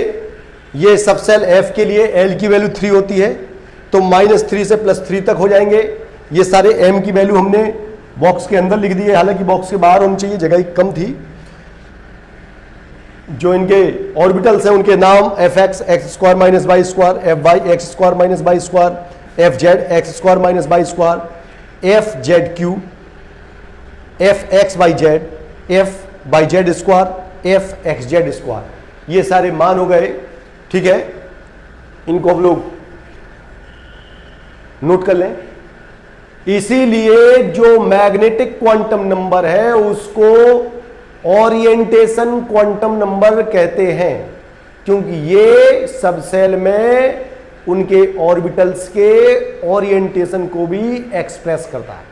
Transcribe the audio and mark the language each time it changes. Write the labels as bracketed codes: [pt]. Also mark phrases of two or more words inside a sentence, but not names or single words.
[hi] ये सब सेल f के लिए l की वैल्यू 3 होती है, तो -3 से +3 तक हो जाएंगे। ये सारे m की वैल्यू हमने बॉक्स के अंदर लिख दी है, हालांकि बॉक्स के बाहर होनी चाहिए, जगह कम थी। जो इनके ऑर्बिटल्स हैं उनके नाम fx x² - y², fy x² - y², fz x² - y², fzq, fxyz, fyz², fxz², ये सारे मान हो गए। ठीक है, इनको हम लोग नोट कर लें। इसीलिए जो [en] magnetic quantum number [hi] है उसको [en] orientation quantum number [hi] कहते हैं, क्योंकि ये सब सेल में उनके ऑर्बिटल्स के ओरिएंटेशन को भी एक्सप्रेस करता है।